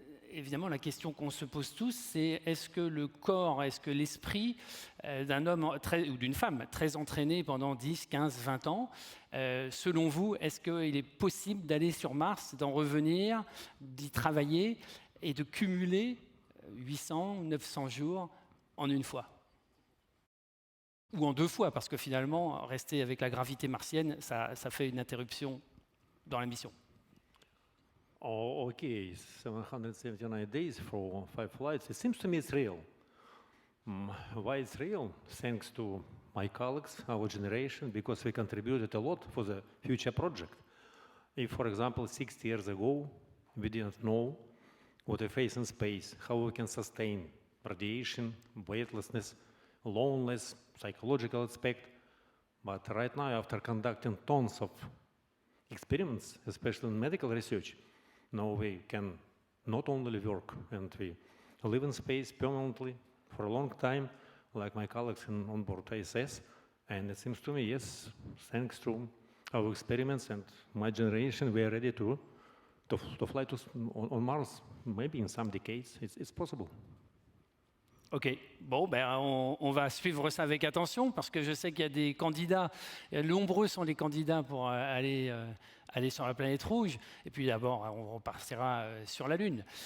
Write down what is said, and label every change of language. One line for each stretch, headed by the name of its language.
French: Évidemment, la question qu'on se pose tous, c'est est-ce que le corps, est-ce que l'esprit d'un homme ou d'une femme très entraînée pendant 10, 15, 20 ans, selon vous, est-ce qu'il est possible d'aller sur Mars, d'en revenir, d'y travailler et de cumuler 800, 900 jours en une fois ? Ou en 2 fois, parce que finalement, rester avec la gravité martienne, ça fait une interruption dans la mission.
English: Oh, okay, 779 days for 5 flights. It seems to me it's real. Why it's real? Thanks to my colleagues, our generation, because we contributed a lot for the future project. If, for example, 60 years ago, we didn't know what we face in space, how we can sustain radiation, weightlessness, loneliness, psychological aspect. But right now, after conducting tons of experiments, especially in medical research, now we can not only work and we live in space permanently for a long time, like my colleagues on board ISS. And it seems to me, yes, thanks to our experiments and my generation, we are ready to fly on Mars. Maybe in some decades, it's possible.
French: Ok, bon, ben, on va suivre ça avec attention parce que je sais qu'il y a des candidats, nombreux sont les candidats pour aller sur la planète rouge, et puis d'abord on repartira sur la Lune.